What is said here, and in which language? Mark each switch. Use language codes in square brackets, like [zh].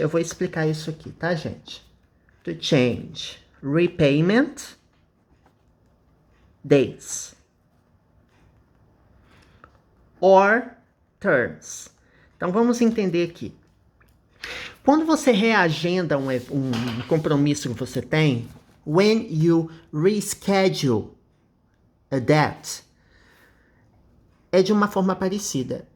[pt] Eu vou explicar isso aqui, tá, gente? [en] To change repayment dates or terms. [pt] Então vamos entender aqui. Quando você reagenda um compromisso que você tem, [en] when you reschedule a debt, [pt] é de uma forma parecida.